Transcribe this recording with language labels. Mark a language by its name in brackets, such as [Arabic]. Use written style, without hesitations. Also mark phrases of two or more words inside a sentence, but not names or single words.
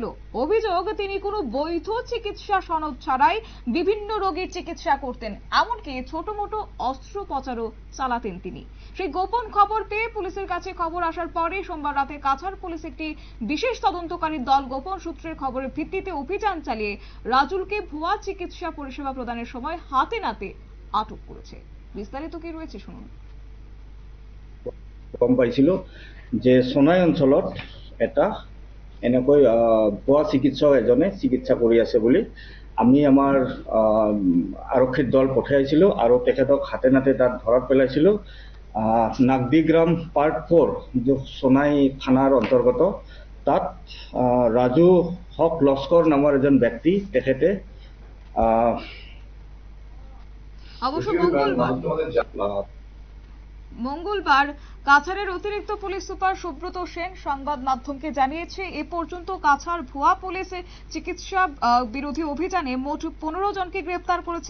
[Bangla] অভিযোগ, তিনি কোনো বৈধ চিকিৎসা সনদ ছাড়াই বিভিন্ন রোগীর চিকিৎসা করতেন, এমনকি ছোট মোটো অস্ত্রোপচারও চালাতেন তিনি। সেই গোপন খবর পেয়ে পুলিশের কাছে খবর আসার পরে সোমবার রাতে কাছাড় পুলিশ একটি বিশেষ তদন্তকারী দল গোপন সূত্রের খবরের ভিত্তিতে অভিযান চালিয়ে রাজুলকে ভুয়া চিকিৎসা পরিষেবা প্রদানের সময় হাতে নাতে আটক করেছে। বিস্তারিত কি রয়েছে শুনুন। [Assamese] গম পাইছিল যে সোনাই অঞ্চলত এটা এনেকৈ ভুৱা চিকিৎসক এজনে চিকিৎসা কৰি আছে বুলি আমি আমাৰ আৰক্ষীৰ দল পঠাইছিলোঁ আৰু তেখেতক হাতে নাতে তাত ধৰাত পেলাইছিলোঁ। নাগদিগ্ৰাম পাৰ্ট 4 जो সোনাই থানাৰ অন্তৰ্গত, তাত ৰাজু হক লস্কৰ নামৰ এজন ব্যক্তি, তেখেতে [Bangla] অবশ্য মঙ্গলবার কাছাড়ের অতিরিক্ত পুলিশ সুপার সুব্রত সেন সংবাদ মাধ্যমকে জানিয়েছে, এ পর্যন্ত কাছাড় ভুয়া পুলিশ চিকিৎসা বিরোধী অভিযানে মোট 15 জনকে গ্রেফতার করেছে।